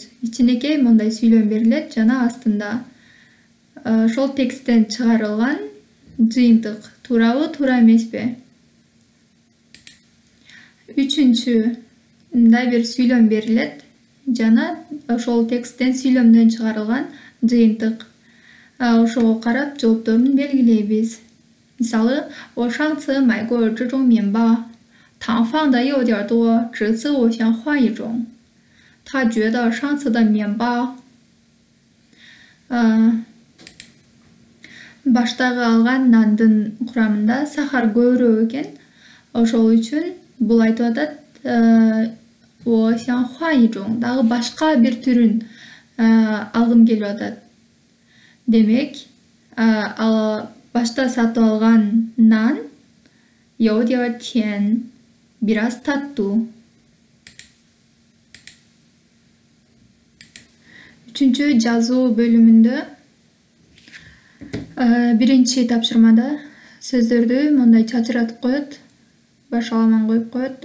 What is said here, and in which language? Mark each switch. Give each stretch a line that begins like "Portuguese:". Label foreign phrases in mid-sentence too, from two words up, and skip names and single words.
Kyrgyz: Ичинекей мындай сүйлөм берилет жана астында ошол тексттен чыгарылган жыйынтык туурабы, туура эмеспи? Үчүнчү мындай бир сүйлөм берилет жана ошол тексттен сүйлөмдөн чыгарылган жыйынтык. Ошого карап жоопторун белгилейбиз. Мисалы,
Chinese: 我上次买过这种面包，糖放的有点多，这次我想换一种。他觉得上次的面包
Kyrgyz: баштагы алган нандын курамында сахар көбүрөөк экен. Ошол үчүн бул айтып атат,
Chinese: 我想换一种,
Kyrgyz: дагы башка бир түрүн алгым келип атат. Демек, ал башта сатып алган нан
Chinese: 有点甜,
Kyrgyz: бир аз таттуу. Үчүнчү жазуу бөлүмүндө биринчи тапшырмада сөздөрдү мындай чачыратып коет, башаламан коюп коет.